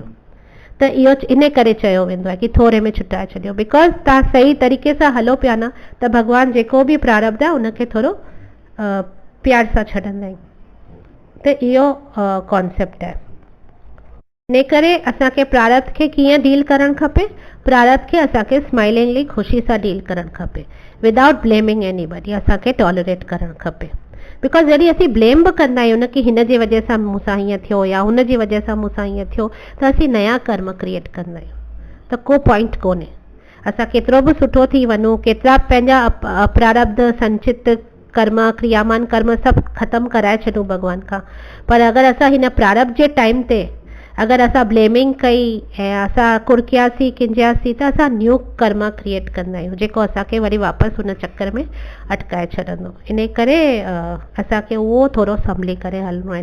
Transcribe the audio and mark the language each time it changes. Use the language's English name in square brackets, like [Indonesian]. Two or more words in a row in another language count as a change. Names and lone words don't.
[Sindhi] त इहो इन करे चयो वेंदो आहे की थोरे में छुटाए छॾियो, बिकॉज तव्हां सही तरीक़े सां हलो पिया न, त भॻवानु जेको बि प्रारब्ध आहे उनखे थोरो प्यार सां छॾंदा आहिनि। त इहो कॉन्सेप्ट आहे। इन करे असांखे प्रारब्ध खे कीअं डील करणु खपे, प्रारब्ध खे असांखे स्माइलिंगली ख़ुशी सां डील करणु खपे, [English] without blaming anybody, [Sindhi] असांखे टॉलरेट करणु खपे। बिकॉज जॾहिं असीं ब्लेम बि कंदा आहियूं न की हिन जे वजह सां मूंसां हीअं थियो या हुन जी वजह सां मूंसां हीअं थियो, त असीं नया कर्म क्रिएट कंदा आहियूं, त को पॉइंट कोन्हे। असां केतिरो बि सुठो थी वञूं, केतिरा पंहिंजा प्रारब्ध संचित कर्म क्रियामान कर्म सभु ख़तमु कराए छॾूं भॻवान खां, पर अगरि असां हिन प्रारब्ध जे टाइम ते अगरि असां ब्लेमिंग कई ऐं असां कुड़कियासीं किंजियासीं, त असां न्यू कर्म क्रिएट कंदा आहियूं, जेको असांखे वरी वापसि हुन चक्कर में अटकाए छॾंदो। इन करे असांखे उहो थोरो संभली करे हलणो आहे।